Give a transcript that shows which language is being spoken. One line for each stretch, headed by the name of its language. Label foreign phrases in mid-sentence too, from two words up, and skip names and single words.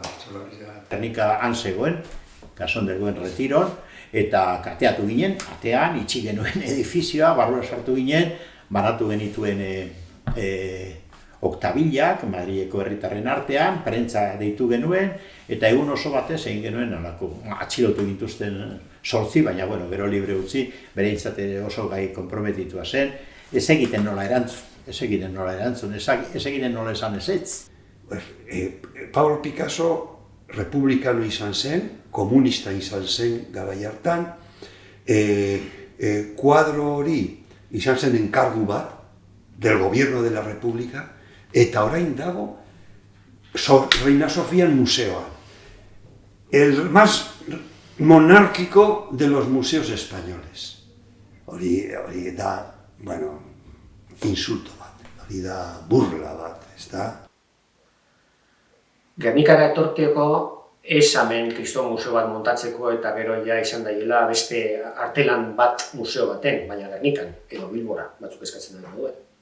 Basque: Gernika han zegoen, Casón del Buen Retiron, eta kateatu ginen, atean, itxi genuen edifizioa, barrura sartu ginen, banatu genituen oktabilak, Madrileko herritarren artean, prentza deitu genuen, eta egun oso batez egin genuen atxilotu gintuzten 8, baina bueno, gero libre utzi, bereintzat oso gai konprometitua zen, ez egiten nola erantzun, ez egiten nola esan ezetz. Pablo Picasso republikano izan zen, komunista izan zen garai hartan, kuadro hori izan zen enkargu bat
Spanish: del gobierno de la República,
Basque: eta orain dago Reina Sofía museoan.
Spanish: El más monárquico de los museos españoles.
Basque: Hori da, bueno, insulto bat, hori da burla bat, ez da? Gernikara etorteko ez hemen Kriston museo bat montatzeko eta gero ja izan daiela beste artelan bat museo baten, baina Gernikan edo Bilbora batzuk eskatzen dena duen.